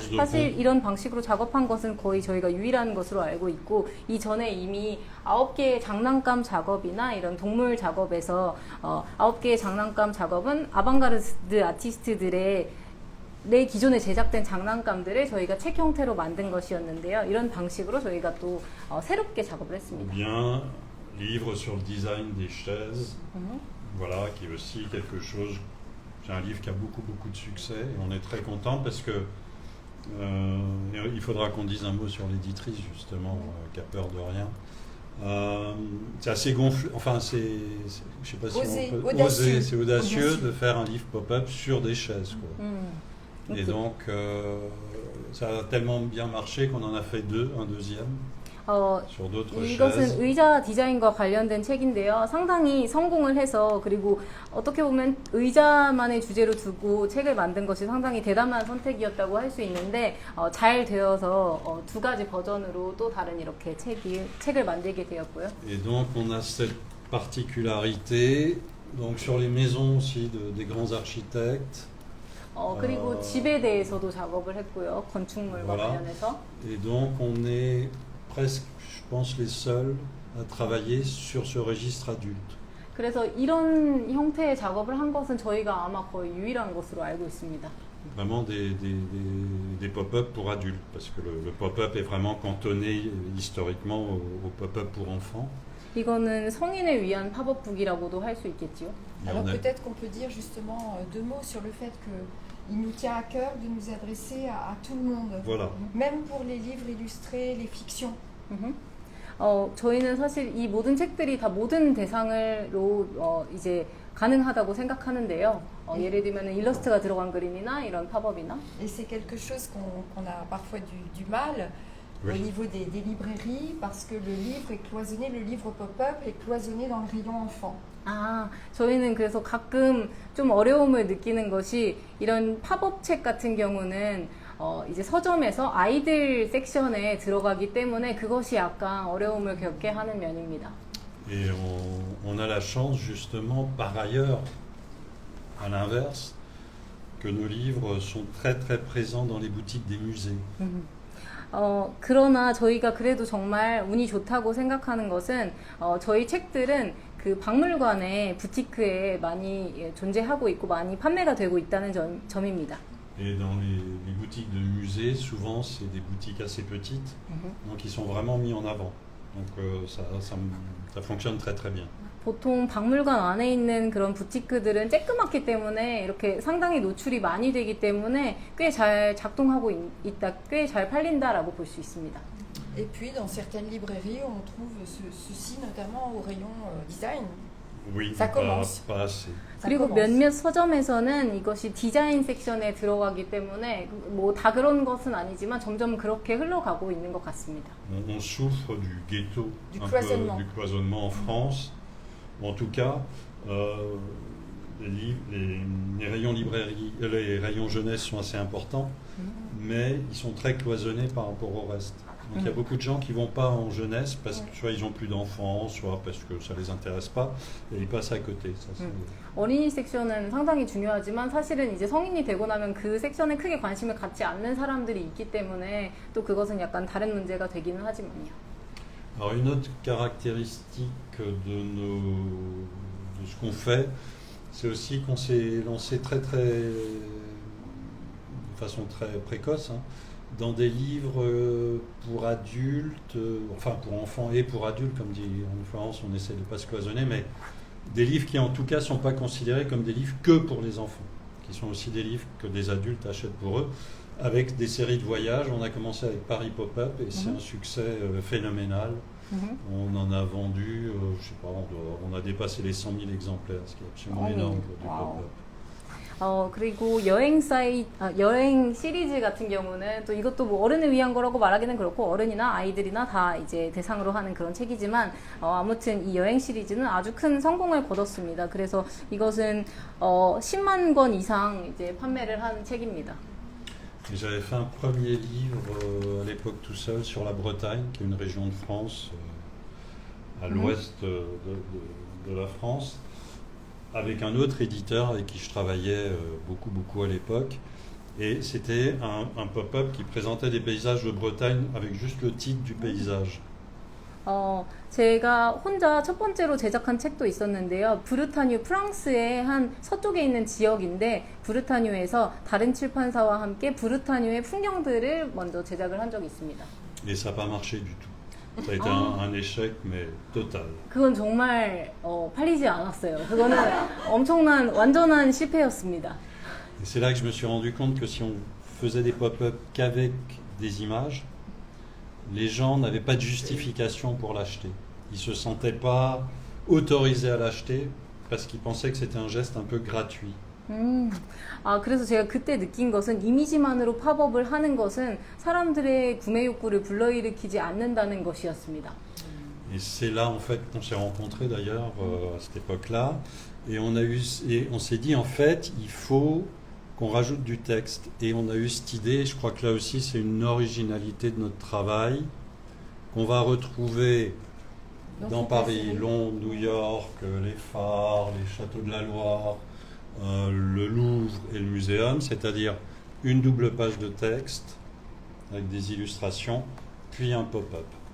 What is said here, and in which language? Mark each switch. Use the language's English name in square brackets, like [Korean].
[Korean] 사실 이런 방식으로 작업한 것은 거의 저희가 유일한 것으로 알고 있고, 이전에 이미 9개의 장난감 작업이나 이런 동물 작업에서 9개의 장난감 작업은 아방가르드 아티스트들의 기존에 제작된 장난감들을 저희가 책 형태로 만든 것이었는데요. 이런 방식으로 저희가 또 새롭게 작업을 했습니다. [French] Bien, livre sur le design des chaises, voilà, qui est aussi quelque chose. C'est un livre qui a beaucoup de succès et on est très content parce que il faudra qu'on dise un mot sur l'éditrice justement, qui a peur de rien. C'est assez gonflé, enfin je sais pas si on peut oser, c'est audacieux de faire un livre pop-up sur des chaises, quoi. Et donc, ça a tellement bien marché qu'on en a fait un deuxième, sur d'autres chaises. [Korean] 이것은 의자 디자인과 관련된 책인데요. 상당히 성공을 해서, 그리고 어떻게 보면 의자만의 주제로 두고 책을 만든 것이 상당히 대담한 선택이었다고 할 수 있는데, 잘 되어서 2가지 버전으로 또 다른 이렇게 책을 만들게 되었고요. [French] Et donc, on a cette particularité, donc sur les maisons aussi des grands architectes. [Korean] 그리고 집에 대해서도 작업을 했고요. 건축물과 관련해서. [French] Et donc on est presque, je pense, les seuls à travailler sur ce registre adulte. [Korean] 그래서 이런 형태의 작업을 한 것은 저희가 아마 거의 유일한 것으로 알고 있습니다. [French] Vraiment des pop-up pour adultes, parce que le pop-up est vraiment cantonné historiquement au pop-up pour enfants. [Korean] 이거는 성인을 위한 팝업북이라고도 할 수 있겠지요. [French] Alors peut-être qu'on peut dire justement 2 mots sur le fait qu'il nous tient à cœur de nous adresser à tout le monde, Voilà. même pour les livres illustrés, les fictions. [Korean] 저희는 사실 이 모든 책들이 다 모든 대상으로 이제 가능하다고 생각하는데요. 예를 들면 일러스트가 들어간 그림이나 이런 팝업이나. [French] Et c'est quelque chose qu'on a parfois du mal. Oui. Au niveau des librairies, parce que le livre est cloisonné, le livre pop-up est cloisonné dans le rayon enfant. [Korean] 저희는 그래서 가끔 좀 어려움을 느끼는 것이, 이런 팝업 책 같은 경우는 이제 서점에서 아이들 섹션에 들어가기 때문에 그것이 약간 어려움을 겪게 하는 면입니다. [French] Et on a la chance justement, par ailleurs, à l'inverse, que nos livres sont très présents dans les boutiques des musées. [Korean] 그러나 저희가 그래도 정말 운이 좋다고 생각하는 것은 저희 책들은 그 박물관의 부티크에 많이 존재하고 있고 많이 판매가 되고 있다는 점입니다. [French] Et dans les boutiques de musées, souvent c'est des boutiques assez petites, donc ils sont vraiment mis en avant. Donc ça fonctionne très bien. [Korean] 보통 박물관 안에 있는 그런 부티크들은 쬐끄맣기 때문에 이렇게 상당히 노출이 많이 되기 때문에 꽤 잘 작동하고 있다, 꽤 잘 팔린다라고 볼 수 있습니다. [French] Et puis dans certaines librairies, on trouve ceci notamment au rayon design. Oui, ça commence. Pas assez. [Korean] 그리고 몇몇 서점에서는 이것이 디자인 섹션에 들어가기 때문에 뭐 다 그런 것은 아니지만 점점 그렇게 흘러가고 있는 것 같습니다. [French] On souffre du ghetto, du cloisonnement. Du cloisonnement en France. En tout cas, les rayons librairie, les rayons jeunesse sont assez importants, mais ils sont très cloisonnés par rapport au reste. Donc il y a beaucoup de gens qui vont pas en jeunesse parce que soit ils ont plus d'enfants, soit parce que ça les intéresse pas, et ils passent à côté. Ça, [Korean] 어린이 섹션은 상당히 중요하지만 사실은 이제 성인이 되고 나면 그 섹션에 크게 관심을 갖지 않는 사람들이 있기 때문에 또 그것은 약간 다른 문제가 되기는 하지만요. [French] Alors une autre caractéristique de ce qu'on fait, c'est aussi qu'on s'est lancé de façon très précoce dans des livres pour adultes, enfin pour enfants et pour adultes, comme dit en France, on essaie de ne pas se cloisonner, mais des livres qui en tout cas ne sont pas considérés comme des livres que pour les enfants, qui sont aussi des livres que des adultes achètent pour eux, avec des séries de voyages. On a commencé avec Paris Pop-Up et c'est un succès phénoménal. On en a vendu, je sais pas, on a dépassé les 100 000 exemplaires, ce qui est absolument énorme pour du pop-up. [Korean] 그리고 여행 시리즈 같은 경우는 또 이것도 뭐 어른을 위한 거라고 말하기는 그렇고 어른이나 아이들이나 다 이제 대상으로 하는 그런 책이지만 아무튼 이 여행 시리즈는 아주 큰 성공을 거뒀습니다. 그래서 이것은 10만 권 이상 이제 판매를 한 책입니다. [French] Et j'avais fait un premier livre à l'époque tout seul sur la Bretagne, qui est une région de France, à l'ouest de la France, avec un autre éditeur avec qui je travaillais beaucoup à l'époque. Et c'était un pop-up qui présentait des paysages de Bretagne avec juste le titre du paysage. [Korean] 제가 혼자 첫 번째로 제작한 책도 있었는데요. 브르타뉴, 프랑스의 한 서쪽에 있는 지역인데 브르타뉴에서 다른 출판사와 함께 브르타뉴의 풍경들을 먼저 제작을 한 적이 있습니다. [French] Et ça n'a pas marché du tout. Ça a été un échec, mais total. [Korean] 그건 정말 팔리지 않았어요. 그거는 엄청난 완전한 실패였습니다. [French] Et c'est là que je me suis rendu compte que si on faisait des pop-up qu'avec des images, les gens n'avaient pas de justification pour l'acheter. Ils ne se sentaient pas autorisés à l'acheter parce qu'ils pensaient que c'était un geste un peu gratuit. [Korean] 그래서 제가 그때 느낀 것은 이미지만으로 팝업을 하는 것은 사람들의 구매 욕구를 불러일으키지 않는다는 것이었습니다. [French] Et c'est là en fait qu'on s'est rencontrés d'ailleurs à cette époque-là et on s'est dit en fait il faut qu'on rajoute du texte et on a eu cette idée, je crois que là aussi c'est une originalité de notre travail qu'on va retrouver dans Paris, Londres, New York, les phares, les châteaux de la Loire, le Louvre et le Muséum, c'est-à-dire une double page de texte avec des illustrations, puis un pop-up.